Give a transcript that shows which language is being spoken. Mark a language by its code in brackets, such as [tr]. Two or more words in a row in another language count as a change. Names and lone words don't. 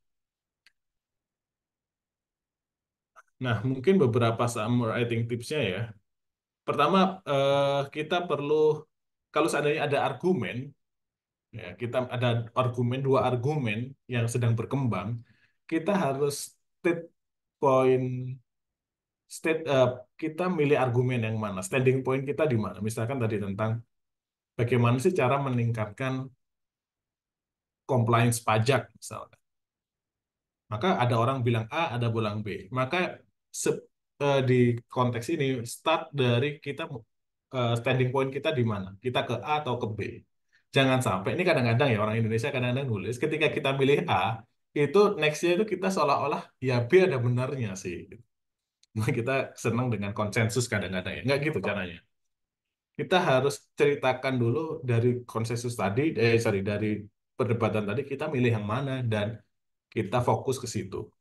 [id] Nah, mungkin beberapa [en] summarizing tipsnya [id] ya. Pertama, kita perlu, kalau seandainya ada argumen, ya, kita ada argumen, dua argumen yang sedang berkembang, kita harus [en] state point, [id] state, kita milih argumen yang mana, [en] standing point [id] kita di mana. Misalkan tadi tentang bagaimana sih cara meningkatkan compliance pajak, misalnya. Maka ada orang bilang A, ada bilang B. Maka di konteks ini start dari kita, [en] standing point [id] kita di mana? Kita ke A atau ke B? Jangan sampai ini kadang-kadang ya orang Indonesia kadang-kadang nulis ketika kita milih A itu nextnya itu kita seolah-olah ya B ada benarnya sih. Nah, kita senang dengan konsensus kadang-kadang ya. Nggak gitu caranya. Kita harus ceritakan dulu dari konsensus tadi, sorry, dari perdebatan tadi kita milih yang mana dan kita fokus ke situ.